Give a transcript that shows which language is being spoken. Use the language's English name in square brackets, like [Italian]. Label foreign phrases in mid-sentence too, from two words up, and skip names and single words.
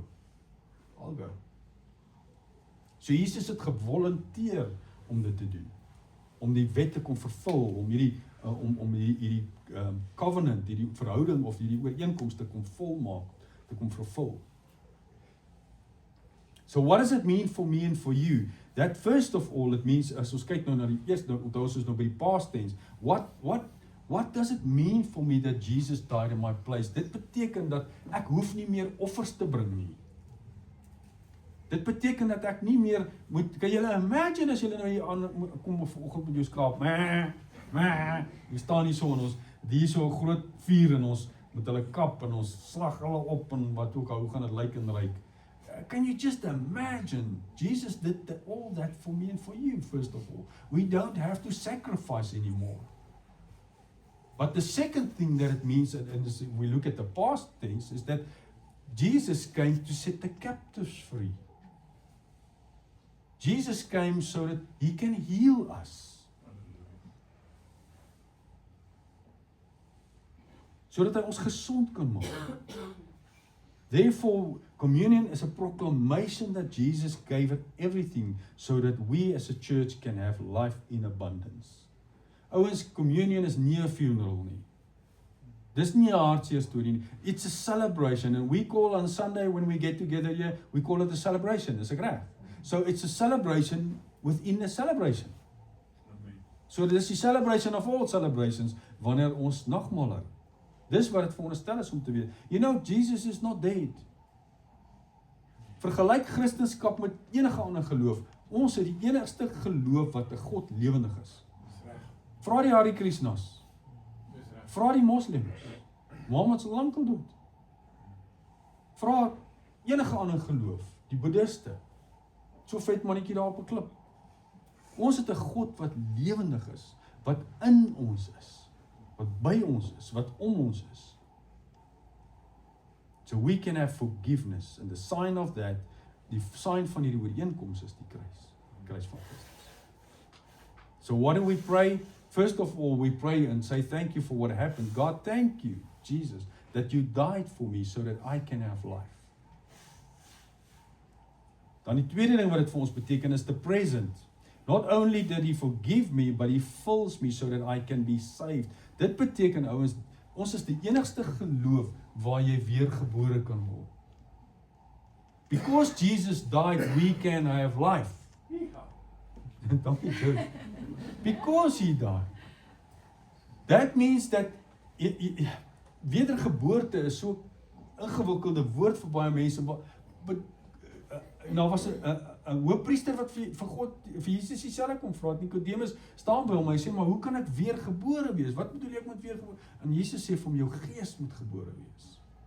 [English] I'll go. [Afrikaans] So Jesus het gevolunteer om dit te doen. Om die wet te kom vervul, om hierdie covenant, hierdie verhouding of hierdie ooreenkoms te kom volmaak, te kom vervul. [English] So what does it mean for me and for you? That first of all, it means, [Afrikaans] as ons kyk nou na die eerste, onthou ons is nou by die [English] past tense, what does it mean for me that Jesus died in my place? [Afrikaans] Dit beteken dat ek hoef nie meer offers te bring nie. Dit beteken dat ek nie meer moet, kan julle imagine as julle nou hier aan, kom vanoggend met jou skraap, jy staan hier so en ons, die so groot vuur en ons, met hulle kap en ons slag hulle op en wat ook al, hoe gaan het lyk en ryk. [English] Can you just imagine? Jesus did all that for me and for you, first of all. We don't have to sacrifice anymore. But the second thing that it means, and as we look at the past tense, is that Jesus came to set the captives free. Jesus came so that he can heal us. [Afrikaans] Sodat hy ons gesond kan maak. [English] Therefore, communion is a proclamation that Jesus gave it everything so that we as a church can have life in abundance. [Afrikaans] Ouens, communion is nie 'n funeral nie. Dis nie 'n hartseer storie nie. [English] It's a celebration, and we call on Sunday when we get together here, we call it a celebration. [Afrikaans] Dis ek reg. [English] So it's a celebration within a celebration. [Afrikaans] So dis die [English] celebration of all celebrations [Afrikaans] wanneer ons nagmaal hou. Dis wat dit veronderstel is om te weet. [English] You know, Jesus is not dead. [Afrikaans] Vergelyk Christendom met enige ander geloof. Ons het die enigste geloof wat 'n God lewendig is. Vra die Hare Krishnas. Vra die moslems. Mohammed se lankal dood. Vra enige ander geloof, die boeddhiste. So vet mannetjie daar op 'n klip. Ons het 'n God wat lewendig is, wat in ons is, wat by ons is, wat om ons is. [English] So we can have forgiveness, and the sign of that, [Afrikaans] die sign van hierdie ooreenkoms is die kruis van Christus. [English] So what do we pray? First of all, we pray and say thank you for what happened. God, thank you, Jesus, that you died for me so that I can have life. [Afrikaans] Dan die tweede ding wat dit vir ons beteken is [English] the present. Not only did he forgive me, but he fills me so that I can be saved. [Afrikaans] Dit beteken, ouens, ons is die enigste geloof waar jy weer gebore kan word. [English] Because Jesus died, we can have life. Dankie, George. Because he died. That means that [Afrikaans] wedergeboorte is so ingewikkelde woord vir baie mense. Nou was 'n hoofpriester wat vir God, vir Jesus dieselfde kom vra. Nikodemus staan by hom, hy sê, maar hoe kan ek weer gebore wees? Wat bedoel ek met weer gebore? En Jesus sê vir hom, jou gees moet gebore wees.